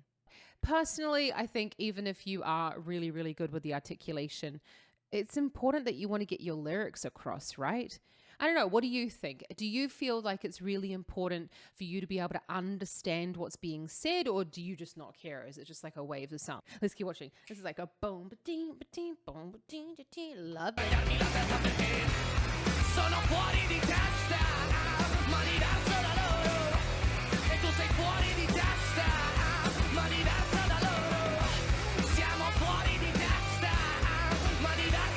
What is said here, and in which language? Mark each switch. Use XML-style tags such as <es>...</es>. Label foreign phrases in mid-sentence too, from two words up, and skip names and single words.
<en>Personally, I think even if you are really, really good with the articulation, it's important that you want to get your lyrics across, right? I don't know. What do you think? Do you feel like it's really important for you to be able to understand what's being said, or do you just not care? Is it just like a wave of sound? Let's keep watching. This is like a boom, ba-ding, ba-ding, boom, ba-ding, ba-ding. Love it.</en> <it>Sono fuori di testa, ma diverso da loro, e tu sei fuori di testa, ma diverso da loro, siamo fuori di testa, ma diverso</it>